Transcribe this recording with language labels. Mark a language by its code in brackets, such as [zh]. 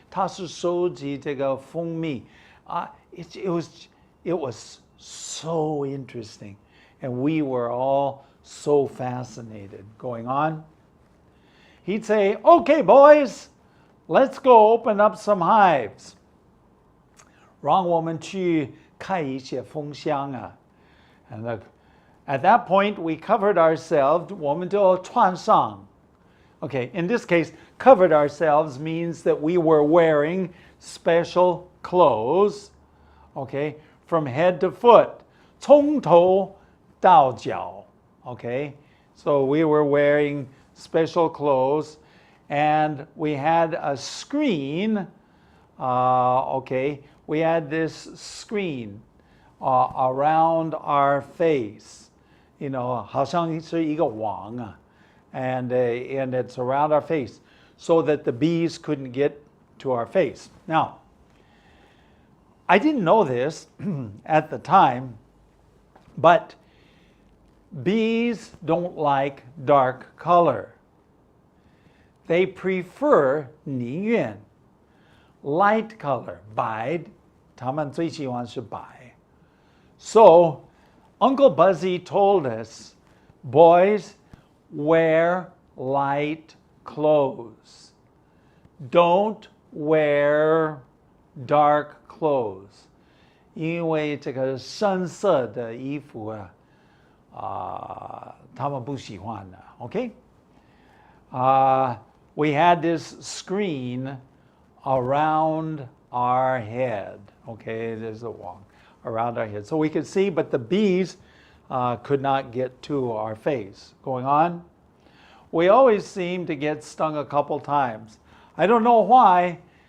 [zh] 他是收集这个蜂蜜. [en] It was so interesting. And we were all so fascinated. Going on. He'd say, okay, boys, let's go open up some hives. [zh] 让我们去开一些蜂箱啊. [en] And look, at that point, we covered ourselves. [zh] 我们就穿上. [en] Okay, in this case, covered ourselves means that we were wearing special clothes, okay, from head to foot. [zh] 从头到脚. [en] Okay, so we were wearing special clothes, and we had a screen. Okay, we had this screen around our face. You know, [zh] 好像是一个网啊, [en] and it's around our face so that the bees couldn't get to our face. Now, I didn't know this at the time, but bees don't like dark color. They prefer 宁愿 light color, [zh] 白, 他们最喜欢是白. [en] So, Uncle Buzzy told us, boys, wear light clothes. Don't wear dark clothes. [zh] 因为这个深色的衣服他们不喜欢的, okay? [en] We had this screen around our head. Okay, there's a wall around our head. So we could see, but the bees could not get to our face. Going on. We always seemed to get stung a couple times. I don't know why.